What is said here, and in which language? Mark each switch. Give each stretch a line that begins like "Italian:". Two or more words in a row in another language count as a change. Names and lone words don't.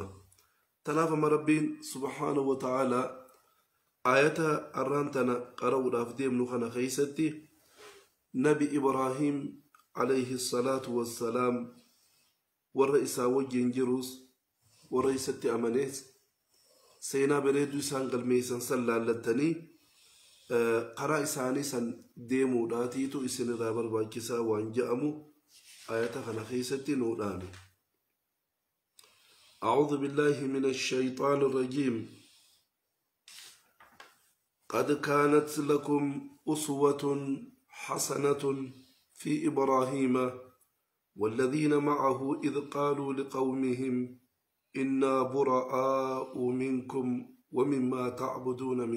Oromo: Tanaaf amma Rabbiin
Arabic: سبحانه وتعالى
Oromo: ayata arraantana qara'uudhaaf deemnu kana keessatti Nabi Ibraahiim
Arabic: عليه الصلاة والسلام
Oromo: warra isaa wajjin jirus warra isatti amanees seenaa bareedduu isaan galmeessan san laallattanii karaa isaanii san deemuudhaatiitu isinirraa barbaachisaa waan je'amu ayata kana keessatti nuudhaani.
Arabic: أعوذ بالله من الشيطان الرجيم قد كانت لكم أسوة حسنة في إبراهيم والذين معه إذ قالوا لقومهم إنا براء منكم ومما تعبدون من